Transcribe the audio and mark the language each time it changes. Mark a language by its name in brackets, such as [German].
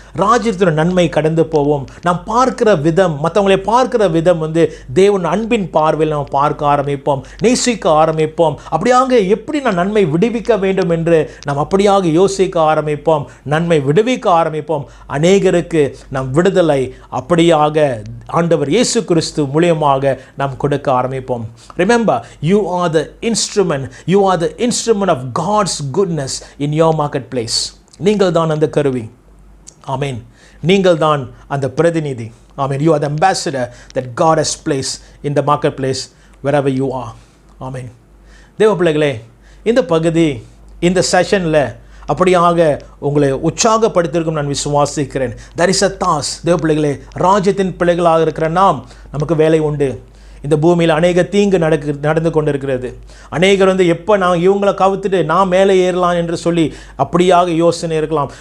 [Tamil] ராஜ்யத்தின் நன்மை கடந்து போகும். நாம் பார்க்கிற விதம், மற்றவங்களை பார்க்கிற விதம் தேவன் அன்பின் பார்வையில் நாம் பார்க்க ஆரம்பிப்போம், நேசிக்க ஆரம்பிப்போம். அப்படியாக எப்படி நான் நன்மை விடுவிக்க வேண்டும் என்று நாம் அப்படியாக யோசிக்க ஆரம்பிப்போம், நன்மை விடுவிக்க ஆரம்பிப்போம். அநேகருக்கு நாம் விடுதலை அப்படியாக ஆண்டவர் இயேசு கிறிஸ்து மூலமாக நாம் கொடுக்க ஆரம்பிப்போம். [English] Remember, you are the instrument of God's goodness in your marketplace. [Tamil] நீங்கள் தான் அந்த கருவி. ஆமென். நீங்கள் தான் அந்த பிரதிநிதி. ஆமென். [English] You are the ambassador that God has placed in the marketplace wherever you are. [Tamil] ஆமென். தேவ பிள்ளைகளே, இந்த பகுதி இந்த செஷனில் அப்படியாக உங்களை உற்சாகப்படுத்தியிருக்கும் நான் விசுவாசிக்கிறேன். [English] There is a task. [Tamil] தேவ பிள்ளைகளே, ராஜ்யத்தின் பிள்ளைகளாக இருக்கிற நமக்கு வேலை உண்டு. இந்த பூமியில் அநேக தீங்கு நடந்து கொண்டிருக்கிறது. அநேகர் எப்போ நான் இவங்களை கவுத்துட்டு நான் மேலே ஏறலாம் என்று சொல்லி அப்படியாக யோசனை இருக்கலாம்.